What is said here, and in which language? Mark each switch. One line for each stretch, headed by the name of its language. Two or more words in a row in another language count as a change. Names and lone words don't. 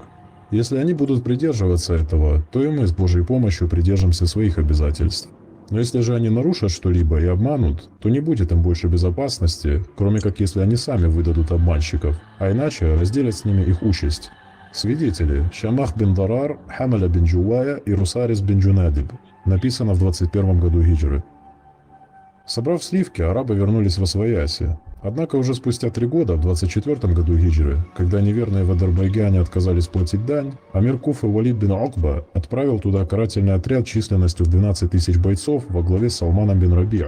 Russian: Если они будут придерживаться этого, то и мы с Божьей помощью придержимся своих обязательств. Но если же они нарушат что-либо и обманут, то не будет им больше безопасности, кроме как если они сами выдадут обманщиков, а иначе разделят с ними их участь. Свидетели – Шамах бин Дарар, Хамаля бин Джувая и Русарис бин Джунадиб. Написано в 21 году хиджры. Собрав сливки, арабы вернулись в Освояси. Однако уже спустя 3 года, в 24 году хиджры, когда неверные в Азербайджане отказались платить дань, амир Куфы Валид бин Окба отправил туда карательный отряд численностью в 12 тысяч бойцов во главе с Салманом бин Рабиа.